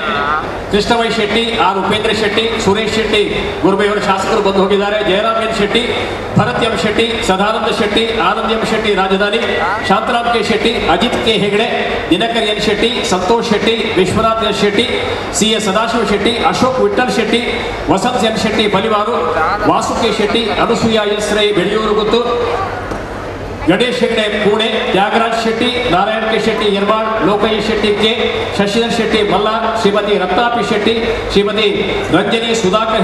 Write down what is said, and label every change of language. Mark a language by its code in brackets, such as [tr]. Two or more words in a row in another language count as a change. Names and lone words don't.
[kn] ಕೃಷ್ಣವೈ ಶೆಟ್ಟಿ, ಆರ್ ಉಪೇಂದ್ರ ಶೆಟ್ಟಿ, ಸುರೇಶ್ ಶೆಟ್ಟಿ ಗುರುಬೆಯವರು ಶಾಸಕರು ಬಂದು ಹೋಗಿದ್ದಾರೆ, ಜಯರಾಮ್ ಎನ್ ಶೆಟ್ಟಿ, ಭರತ್ ಎಂ ಶೆಟ್ಟಿ, ಸದಾನಂದ ಶೆಟ್ಟಿ, ಆನಂದ್ ಎಂ ಶೆಟ್ಟಿ ರಾಜಧಾನಿ, ಶಾಂತರಾಮ್ ಕೆ ಶೆಟ್ಟಿ, ಅಜಿತ್ ಕೆ ಹೆಗಡೆ, ದಿನಕರ್ ಎನ್ ಶೆಟ್ಟಿ, ಸಂತೋಷ್ ಶೆಟ್ಟಿ, ವಿಶ್ವನಾಥ್ ಎಸ್ ಶೆಟ್ಟಿ, CS ಸದಾಶಿವ ಶೆಟ್ಟಿ, ಅಶೋಕ್ ವಿಠಲ್ ಶೆಟ್ಟಿ, ವಸಂತ್ ಎನ್ ಶೆಟ್ಟಿ ಬಲಿವಾರು, ವಾಸು ಕೆ ಶೆಟ್ಟಿ, ಅನುಸೂಯ ಎಸ್ ರೈ ಬೆಳೆಯೂರು ಗೊತ್ತು, ಗಣೇಶ್ ಹೆಗ್ಡೆ ಪುಣೆ, ತ್ಯಾಗರಾಜ್ ಶೆಟ್ಟಿ, ನಾರಾಯಣ್ ಕೆ ಶೆಟ್ಟಿ ಯರ್ಮಾಳ್, ಲೋಕಯ್ಯ ಶೆಟ್ಟಿ ಕೆ, ಶಶಿಧರ್ ಶೆಟ್ಟಿ ಮಲ್ಲ, ಶ್ರೀಮತಿ ರತ್ನಾಪಿ ಶೆಟ್ಟಿ, ಶ್ರೀಮತಿ ರಂಜನಿ ಸುಧಾಕರ್